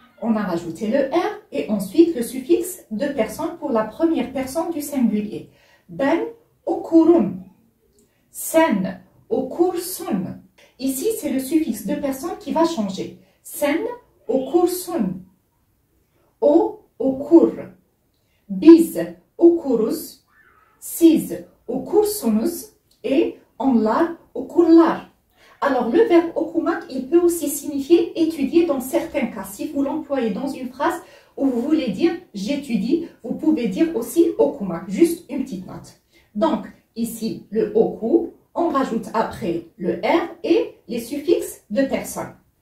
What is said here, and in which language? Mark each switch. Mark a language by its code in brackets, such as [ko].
[fr] On a rajouté le R et ensuite le suffixe de personne pour la première personne du singulier. [tr] Ben okurum. Sen okursun. [fr] Ici, c'est le suffixe de personne qui va changer. [tr] Sen okursun. O okur. Biz okuruz, siz okursunuz [fr] et [tr] onlar okurlar. [fr] Alors, le verbe okumak, il peut aussi signifier étudier dans certains cas. Si vous l'employez dans une phrase où vous voulez dire j'étudie, vous pouvez dire aussi okumak, juste une petite note. Donc, ici, le oku, on rajoute après le R et les suffixes de personne.